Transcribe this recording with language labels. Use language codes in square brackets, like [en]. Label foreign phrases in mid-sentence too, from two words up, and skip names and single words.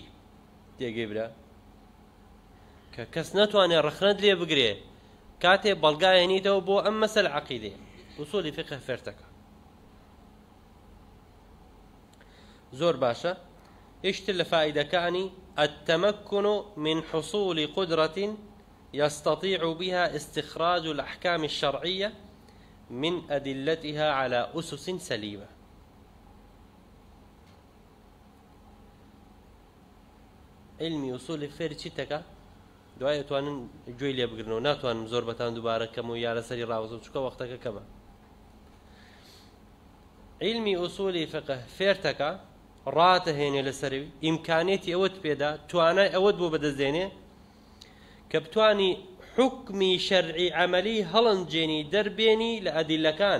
[ckb] تێگەی برا؟ کە کەس نەتوانێت ڕەخنەت لێ بگرێ کاتێ بەڵگایەنیتەوە بۆ ئەم مەسەلە عەقیدەیە. ئوسولی فقه فێرتەکە زۆر باشە. یەکتر لە فائیدەکانی [ar] التمكن من حصول قدرة يستطيع بها استخراج الأحكام الشرعية من أدلتها على أسس سليمة. [ckb] علمی ئوسولی فێر چی تەکە؟ دوای ئەتوانن گوێی لێ بگرنەوە، ناتوانم زۆر بەتان دووبارە کەم و یا لەسەری ڕاوەزم چکە وەختەکە کەمە. علمی ئوسولی فقه فێر تەکە ڕاتەهێنێ لەسەروی، ئیمکانێتی ئەوەت پێدا، توانای ئەوەت بۆ بەدەستدێنێ کە بتوانی حکمی شەرعی عەمەلی هەڵەنجێنی دەربێنی لە ئەدیلەکان.